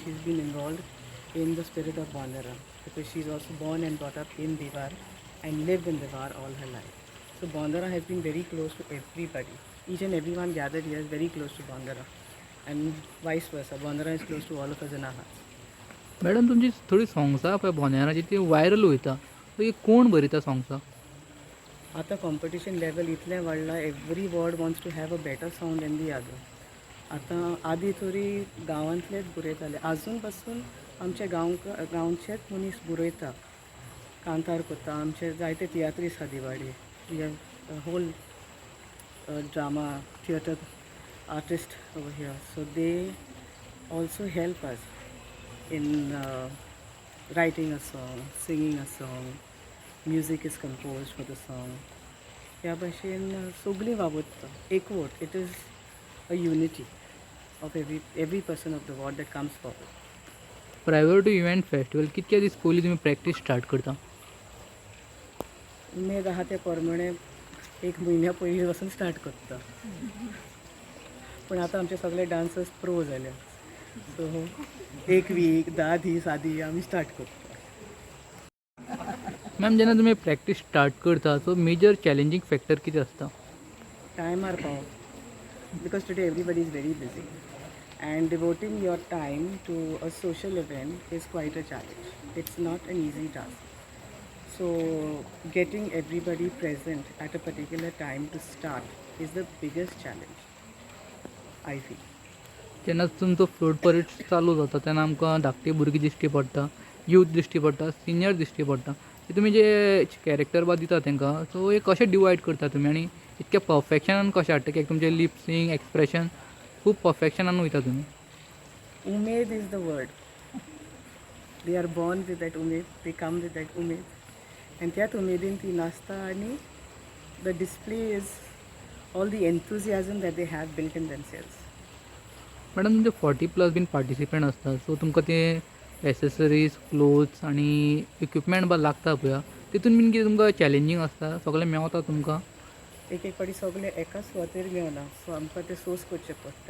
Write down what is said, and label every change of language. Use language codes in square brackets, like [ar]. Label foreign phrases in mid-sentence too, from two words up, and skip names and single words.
[en] She's been involved in the spirit of Gondera because she's also born and brought up in Diwar and lived in Diwar all her life. So Gondera has been very close to everybody. Each and everyone gathered here is very close to Gondera, and vice versa. Gondera is close to all of us in our hearts. [kok] मॅडम तुमची थोडी सोंग्सां पळय बोनेराची ती व्हायरल वयता सो ही कोण बरयता सोंग्सां? [en] आता competition level [kok] इतलें वाडलां, [en] every ward wants to have a better sound than the other. [kok] आतां आदी तरी गांवांतलेच बरयताले, आजून पासून आमचे गांवचेच मनीस बरयता, कांतार करता. आमचे जायते तियात्रीस आहा दिवाडी. [en] We have whole drama theatre artist over here, so they also help us in writing a song, singing a song, music is composed for the song. [kok] ह्या भाशेन सगळीं वावुरता एकवट. [en] It is a unity of every person of the ward that comes forward. private to event festival [kok] कितके दीस पयलीं तुमी [en] practice start [kok] करता? उमेद आहा ते परमणे एक म्हयन्या पयलीं पासून स्टार्ट करता. पण आतां आमचे सगळे [en] dancers pro [kok] जाले, सो एक वीक 10 दीस आदी आमी स्टार्ट करता. मॅम जेन्ना तुमी [en] practice start [kok] करता [en] so major challenging factor [kok] कितें आसता? टायमार पावप, [en] because today everybody is very busy and devoting your time to a social event is quite a challenge. It's not an easy task. So getting everybody present at a particular time to start is the biggest challenge, I feel. [kok] जेन्ना तुमचो [en] float parade [kok] चालू जाता तेन्ना आमकां धाकटी भुरगीं दिश्टी पडटा, यूथ दिश्टी पडटा, सिनियर दिश्टी पडटा. तुमी जे कॅरेक्टर बा दिता तांकां सो हे कशें डिवायड करता तुमी आनी इतकें परफेक्शनान कशें हाडटा की तुमचें [en] lip-syncing expression [kok] खूब परफेक्शनान वयता तुमी. [en] Umed is the word. They are born with that umed, they come with that umed. And [kok] त्यात उमेदीन ती नाचता आणि [en] the display is all the enthusiasm that they have built in themselves. [kok] मॅडम तुमचे 40+ [en] been participant [kok] आसता सो तुमकां ते [en] accessories clothes [kok] आनी इक्विपमेंट बा लागता पळय तितून बीन कितें तुमकां चॅलेंजींग आसता सगळें मेवता तुमकां? एक पाटी सगळे एका सुवातेर मेवना, सो आमकां ते सोर्स करचें पडटा.